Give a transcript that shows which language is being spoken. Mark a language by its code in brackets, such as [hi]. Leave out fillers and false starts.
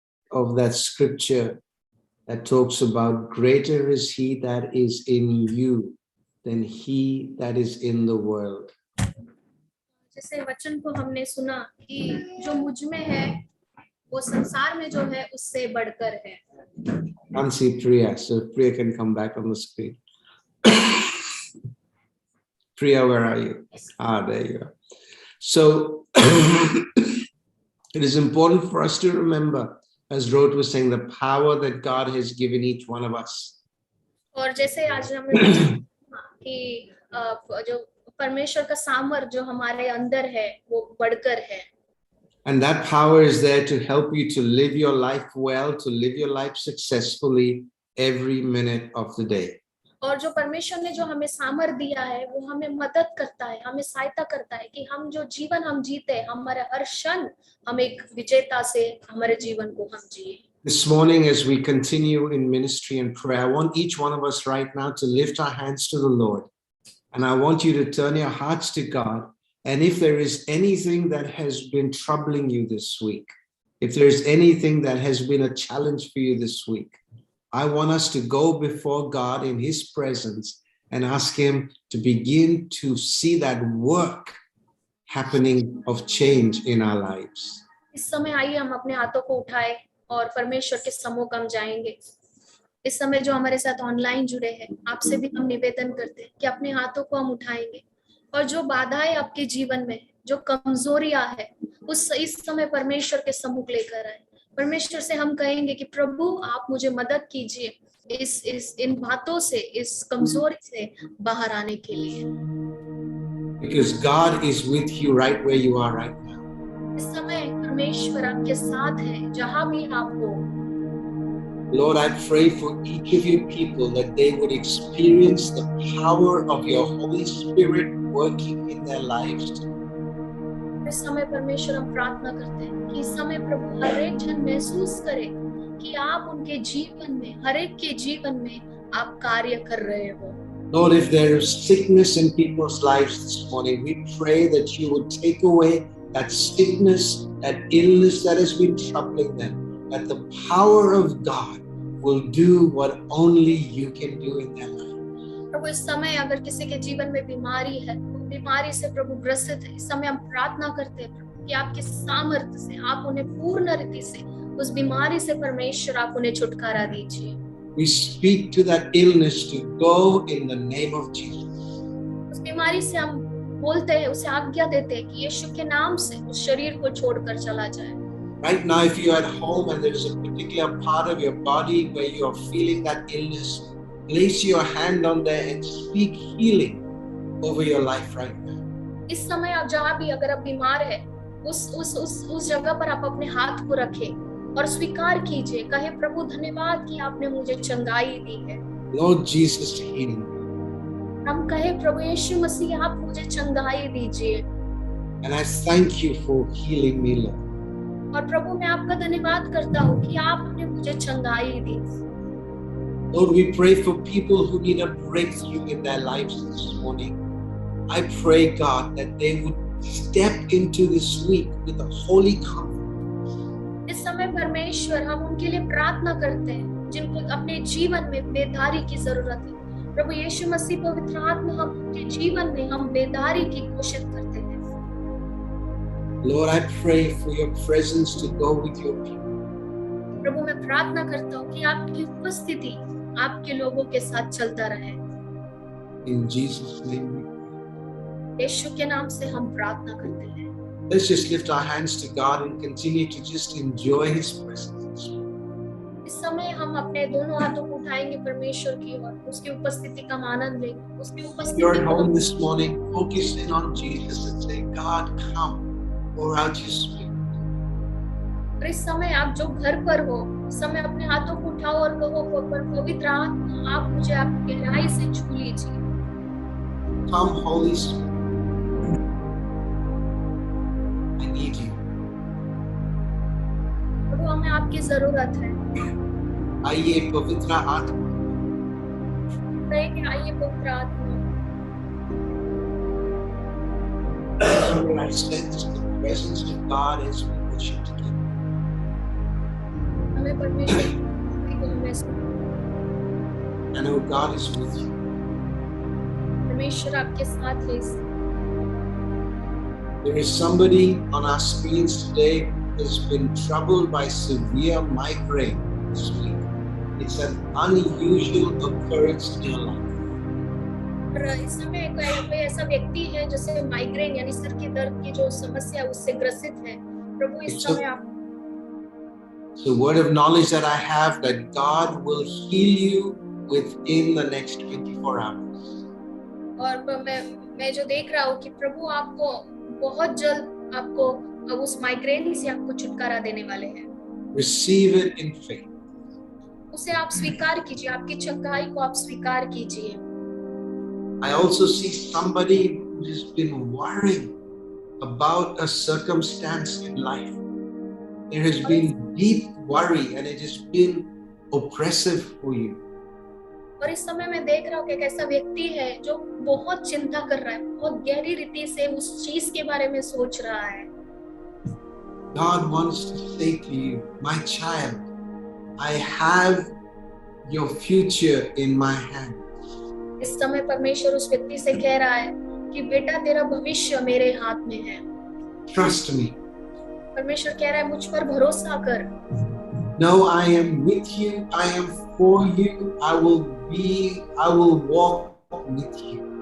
[en] Of that scripture that talks about greater is he that is in you than he that is in the world. [hi] जैसे वचन को हमने सुना कि जो मुझ में है वो संसार में जो है उससे बढ़कर है। [en] Can't see Priya, so Priya can come back on the screen. Priya, where are you? There you are. So it is important for us to remember, as Ruth was saying, the power that God has given each one of us. [hi] और जैसे आज हमने कि जो परमेश्वर का सामर्थ जो हमारे अंदर है वो बढ़कर है। [en] And that power is there to help you to live your life well, to live your life successfully every minute of the day. [hi] और जो परमेश्वर ने जो हमें सामर्थ दिया है वो हमें मदद करता है, हमें सहायता करता है कि हम जो जीवन हम जीते हमारे हर क्षण हम एक विजेता से हमारे जीवन को हम जिए। [en] This morning, as we continue in ministry and prayer, I want each one of us right now to lift our hands to the Lord. And I want you to turn your hearts to God. And if there is anything that has been troubling you this week, if there is anything that has been a challenge for you this week, I want us to go before God in his presence and ask him to begin to see that work happening of change in our lives. [hi] इस समय आइए हम अपने हाथों को उठाए और परमेश्वर के सम्मुख हम जाएंगे। इस समय जो हमारे साथ ऑनलाइन जुड़े हैं आपसे भी हम निवेदन करते हैं कि अपने हाथों को हम उठाएंगे और जो बाधाएं आपके जीवन में, जो कमजोरियां है, उस इस समय परमेश्वर के सम्मुख लेकर आए। परमेश्वर से हम कहेंगे कि प्रभु आप मुझे मदद कीजिए इस इन बातों से, इस कमजोरी से बाहर आने के लिए। [en] Because God is with you right where you are right now. [hi] इस समय परमेश्वर आपके साथ है जहां भी आप हो। [en] Lord, I pray for each of your people that they would experience the power of your Holy Spirit working in their lives. [hi] इस समय परमेश्वर हम प्रार्थना करते हैं कि इस समय प्रभु हर एक जन महसूस करे कि आप उनके जीवन में, हर एक के जीवन में आप कार्य कर रहे हो। [en] Lord, if there is sickness in people's lives this morning, we pray that you would take away that sickness, that illness that has been troubling them, that the power of God will do what only you can do in their life. [hi] प्रभु इस समय अगर किसी के जीवन में बीमारी है, बीमारी से प्रभु ग्रसित है, इस समय हम प्रार्थना करते हैं प्रभु कि आपके सामर्थ्य से आप उन्हें पूर्ण रीति से उस बीमारी से परमेश्वर आप उन्हें छुटकारा दीजिए। [en] We speak to that illness to go in the name of Jesus. [hi] उस बीमारी से हम बोलते हैं, उसे आज्ञा देते हैं कि यीशु के नाम से उस शरीर को छोड़कर चला जाए। [en] Right now, if you're at home and there's a particular part of your body where you're feeling that illness, place your hand on there and speak healing over your life right now. [hi] इस समय आप जहाँ भी अगर आप बीमार है उस जगह पर आप अपने हाथ को रखें और स्वीकार कीजिए, कहे प्रभु धन्यवाद कि आपने मुझे चंगाई दी है। [en] Lord Jesus, heal me. [hi] हम कहे प्रभु यीशु मसीह आप मुझे चंगाई दीजिए। [en] And I thank you for healing me, Lord. [hi] और प्रभु मैं आपका धन्यवाद करता हूँ कि आपने मुझे चंगाई दी। [en] Lord, we pray for people who need a breakthrough in their lives this morning. I pray, God, that they would step into this week with a holy confidence. [hi] इस समय परमेश्वर हम उनके लिए प्रार्थना करते हैं जिनको अपने जीवन में बेदारी की जरूरत है। प्रभु यीशु मसीह पवित्र आत्मा हम उनके जीवन में हम बेदारी की घोषित करते हैं। [en] Lord, I pray for your presence to go with your people. [hi] प्रभु मैं प्रार्थना करता हूँ कि आपकी उपस्थिति आपके लोगों के साथ चलता रहे। [en] In Jesus' name we pray. [hi] यीशु के नाम से हम प्रार्थना करते हैं। [en] Let's just lift our hands to God and continue to just enjoy His presence. [hi] इस समय हम अपने दोनों हाथों को उठाएंगे परमेश्वर की ओर, उसकी उपस्थिति का आनंद लेंगे, उसकी उपस्थिति [en] You're at home this morning, focus in on Jesus and say, God, come, pour out your spirit. [hi] और इस समय आप जो घर पर हो, इस समय अपने हाथों को उठाओ और कहो पवित्र आत्मा आप मुझे आपकी गहराई से छू लीजिए। [en] Come, Holy Spirit. I need you. [hi] प्रभु हमें आपकी जरूरत है। आइए पवित्र आत्मा, कहेंगे आइए पवित्र आत्मा। [en] I sense the presence of God as we worship together. [hi] हमें परमेश्वर को महसूस, [en] I know God is with you. [hi] परमेश्वर आपके साथ है। [en] There is somebody on our screens today who has been troubled by severe migraine this week. It's an unusual occurrence in your life. [hi] और इस समय कोई ऐसा व्यक्ति है जिसे माइग्रेन यानी सिर के दर्द की जो समस्या उससे ग्रसित है, प्रभु इस समय आप [en] It's a word of knowledge that I have that God will heal you within the next 24 hours. [hi] और मैं जो देख रहा हूँ कि प्रभु आपको बहुत जल्द आपको अब उस माइग्रेन से आपको छुटकारा देने वाले हैं। [en] Receive it in faith. [hi] उसे आप स्वीकार कीजिए, आपकी चंगाई को आप स्वीकार कीजिए। [en] I also see somebody who has been worrying about a circumstance in life. There has been deep worry and it has been oppressive for you. [hi] और इस समय मैं देख रहा हूँ कि एक ऐसा व्यक्ति है जो बहुत चिंता कर रहा है, बहुत गहरी रीति से उस चीज के बारे में सोच रहा है। [en] God wants to say to you, my child, I have your future in my hands. [hi] इस समय परमेश्वर उस व्यक्ति से कह रहा है कि बेटा तेरा भविष्य मेरे हाथ में है। [en] Trust me. [hi] परमेश्वर कह रहा है मुझ पर भरोसा कर। [en] No, I am with you. I am for you. I will walk with you.